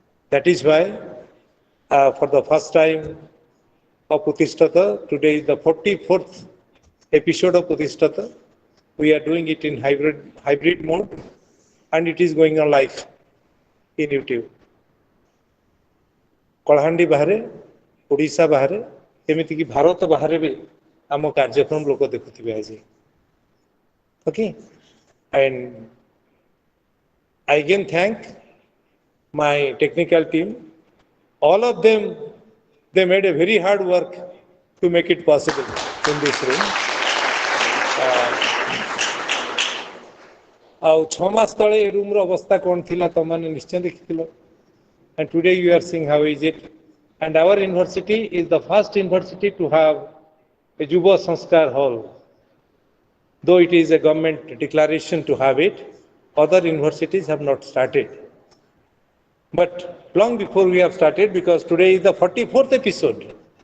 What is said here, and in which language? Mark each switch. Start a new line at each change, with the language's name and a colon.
English: That is why for the first time of Utishtata, today is the 44th episode of Utishtata. We are doing it in hybrid mode and it is going on live in YouTube.
Odia: Kalahandi ବାହାରେ, ଓଡ଼ିଶା ବାହାରେ, ଏମିତିକି ଭାରତ ବାହାରେ ବି ଆମ କାର୍ଯ୍ୟକ୍ରମ ଲୋକ ଦେଖୁଥିବେ ଆଜି.
English: Okay, and I again thank my technical team. All of them, they made a very hard work to make it possible in this room.
Odia: ଆଉ 6 ମାସ ତଳେ ଏ ରୁମ୍ର ଅବସ୍ଥା କ'ଣ ଥିଲା ତମମାନେ ନିଶ୍ଚୟ ଦେଖିଥିଲ.
English: And today you are seeing how is it. And our university is the first university to have a Yuva Sanskar Hall. Though it is a government declaration to have it, other universities have not started. But long before we have started, because today is the 44th episode.